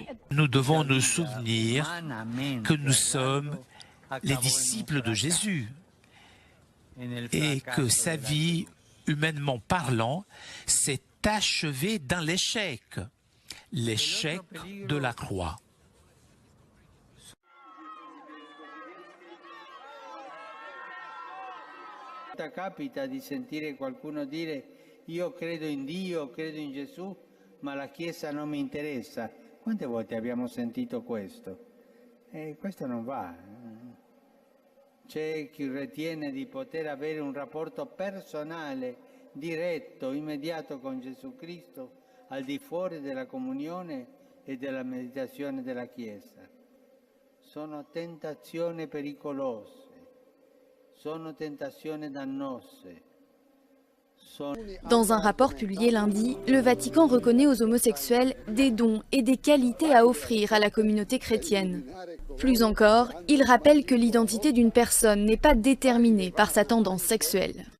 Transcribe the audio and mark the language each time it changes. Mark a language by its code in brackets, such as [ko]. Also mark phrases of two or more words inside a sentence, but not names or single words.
[fr] Nous devons nous souvenir que nous sommes les disciples de Jésus et que sa vie, humainement parlant, s'est achevée dans l'échec, l'échec de la croix. [it] Capita di sentire qualcuno dire io credo in Dio, credo in Gesù, ma la Chiesa non mi interessa. Quante volte abbiamo sentito questo? Questo non va. C'è chi ritiene di poter avere un rapporto personale, diretto, immediato con Gesù Cristo, al di fuori della comunione e della meditazione della Chiesa. Sono tentazioni pericolose. [fr] Dans un rapport publié lundi, le Vatican reconnaît aux homosexuels des dons et des qualités à offrir à la communauté chrétienne. Plus encore, il rappelle que l'identité d'une personne n'est pas déterminée par sa tendance sexuelle.